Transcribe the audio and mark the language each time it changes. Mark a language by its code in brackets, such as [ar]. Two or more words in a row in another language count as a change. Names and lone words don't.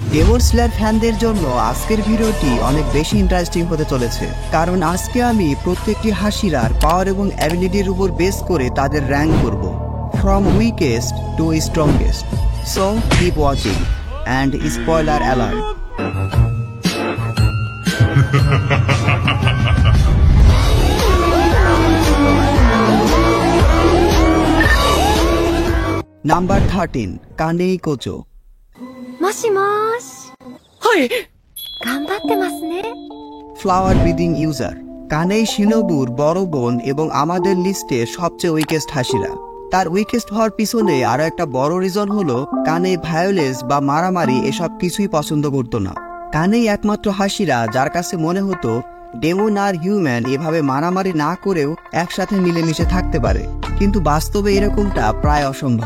[bn] ডেমন স্লেয়ার ফ্যানদের জন্য আজকের ভিডিওটি অনেক বেশি ইন্টারেস্টিং হতে চলেছে, কারণ আজকে আমি প্রত্যেকটি হাসিরার পাওয়ার এবং অ্যাবিলিটির উপর বেস করে তাদের র্যাঙ্ক করব, [en] from weakest to strongest. So keep watching and spoiler alert. [bn] নাম্বার 13, কানেই কোচো। [ja] もしもーし。はい。頑張ってますね。 [en] Flower breathing user. [bn] কানেই শিনোবুর বড় বোন এবং আমাদের লিস্টে সবচেয়ে উইকেস্ট হাসিরা। তার উইকেস্ট হওয়ার পিছনে আরো একটা বড় রিজন হলো কানেই ভায়োলেন্স বা মারামারি এসব কিছুই পছন্দ করতো না। কানেই একমাত্র হাসিরা যার কাছে মনে হতো ডেমন আর হিউম্যান এভাবে মারামারি না করেও একসাথে মিলেমিশে থাকতে পারে, কিন্তু বাস্তবে এরকমটা প্রায় অসম্ভব।